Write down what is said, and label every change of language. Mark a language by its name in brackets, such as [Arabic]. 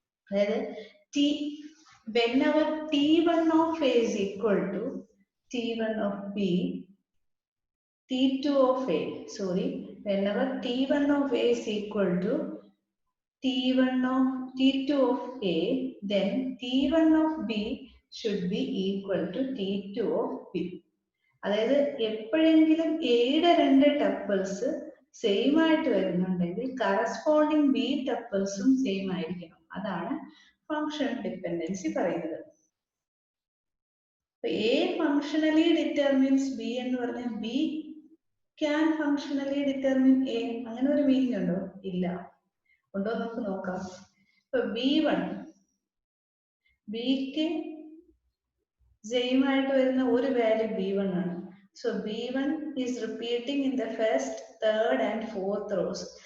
[English] അതായത് whenever T1 of A is equal to T1 of B, T2 of A, whenever T1 of A is equal to T2 of A, then T1 of B should be equal to T2 of B. [Malayalam] അതായത് എപ്പോഴെങ്കിലും എയുടെ രണ്ട് tuples same ആയിട്ട് വരുന്നുണ്ടെങ്കിൽ corresponding B ടപ്പിൾസും same ആയിരിക്കണം. അതാണ് functional dependency പറയുന്നത്. [English] A functionally determines B [Malayalam] എന്ന് പറഞ്ഞാൽ [English] B can functionally determine A, [Malayalam] അങ്ങനെ ഒരു മീനിങ് ഉണ്ടോ? ഇല്ല. ഉണ്ടോ നമുക്ക് നോക്കാം. ഇപ്പൊ B1 ബിക്ക് സെയിം ആയിട്ട് വരുന്ന ഒരു വാല്യൂ B1 ആണ്. [English] So B1 is repeating in the first, third and fourth rows.